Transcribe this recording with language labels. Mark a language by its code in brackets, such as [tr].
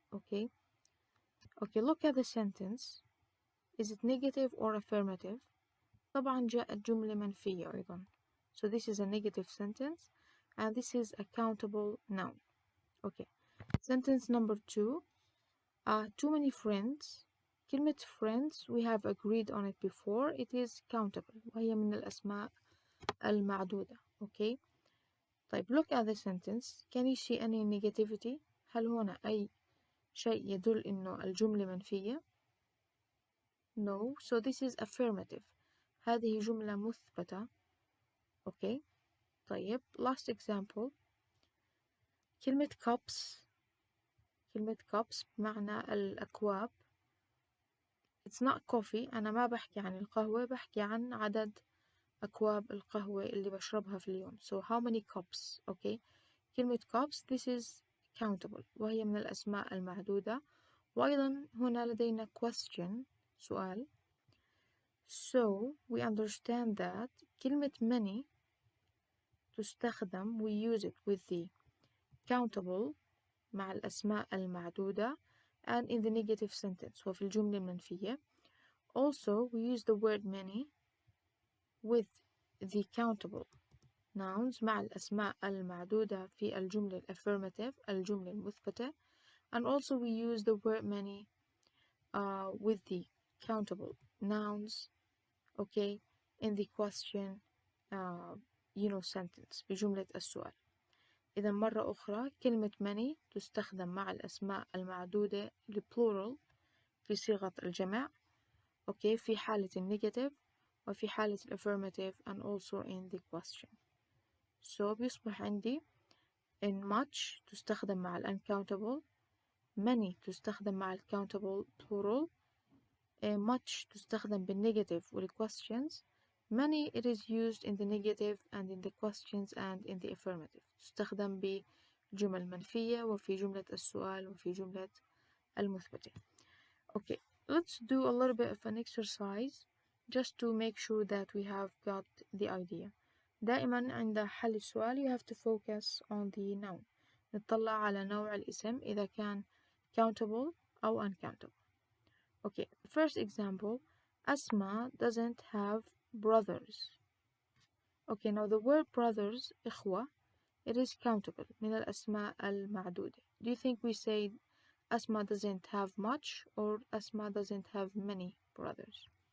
[en] Okay, look at the sentence. Is it negative or affirmative? [ar] طبعا جاءت جملة منفية أيضا. [en] So this is a negative sentence and this is a countable noun. Okay, sentence number 2. Too many friends. كلمة friends we have agreed on it before. It is countable [ar] وهي من الأسماء المعدودة. [en] Okay, طيب look at the sentence. Can you see any negativity? [ar] هل هنا أي شيء يدل إنه الجملة منفية؟ [en] No, so this is affirmative. [ar] هذه جملة مثبتة. [en] Okay, طيب last example. [ar] كلمة cups بمعنى الأكواب. [en] It's not coffee. [ar] أنا ما بحكي عن القهوة، بحكي عن عدد أكواب القهوة اللي بشربها في اليوم. [en] So how many cups? Okay, كلمة cups this is countable [ar] وهي من الأسماء المعدودة. وأيضا هنا لدينا question سؤال. [en] So we understand that [ar] كلمة many تستخدم [en] we use it with the countable [ar] مع الأسماء المعدودة [en] and in the negative sentence [ar] وفي الجملة المنفية. [en] Also we use the word many with the countable nouns [ar] مع الأسماء المعدودة في الجملة [en] affirmative [ar] الجملة المثبتة. [en] And also we use the word many with the countable nouns, okay, in the question sentence [ar] بجملة السؤال. إذا مرة أخرى كلمة many تستخدم مع الأسماء المعدودة plural في صيغة الجمع. [en] okay, [ar] في حالة [en] negative [ar] وفي حالة [en] affirmative and also in the question. [ar] So بيصبح عندي in much تستخدم مع uncountable, many تستخدم مع countable plural, much تستخدم بالnegative والquestions. [en] Many it is used in the negative and in the questions and in the affirmative. [ar] تستخدم بجمل منفية وفي جملة السؤال وفي جملة المثبتة. [en] Okay, let's do a little bit of an exercise just to make sure that we have got the idea. [ar] دائما عند حل السؤال [en] you have to focus on the noun. [ar] نطلع على نوع الاسم إذا كان countable أو uncountable. [en] Okay, first example. Asma doesn't have brothers. Okay, now the word brothers إخوة it is countable [ar] من الأسماء المعدودة. [en] Do you think we say Asma doesn't have much or Asma doesn't have many brothers?